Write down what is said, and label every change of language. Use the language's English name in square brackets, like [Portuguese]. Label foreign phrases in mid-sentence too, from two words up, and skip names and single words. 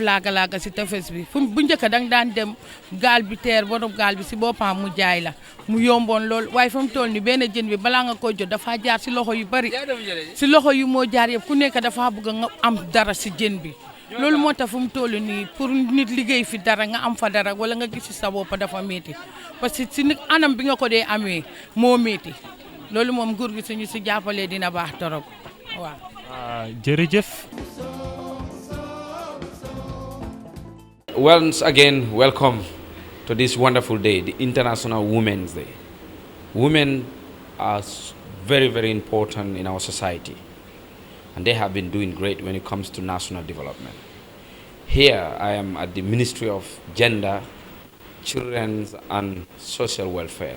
[Wolof] laaga-laaga si tefes bi fu bu njëkk danga daan dem gaal bi teer borom gaal bi si boppam mu jaay la mu yomboon lool waaye fa mu toll ni benn jën bi balaa nga ko jot dafa jaar si loxo yu bari si loxo yu moo jaar yëpp ku nekk dafa bëgg nga am dara si jën bi loolu moo tax fu mu toll nii pour nit liggéey fi dara nga am fa dara wala nga gis si sa bopp dafa métti parce que si nit anam bi nga ko dee amee moo métti loolu moom nguur gi suñu si jàppalee dina baax torop waaw. jërëjëf. [English] Once again, welcome to this wonderful day, the International Women's Day. Women are very, very important in our society, and they have been doing great when it comes to national development. Here, I am at the Ministry of Gender, Children's and Social Welfare.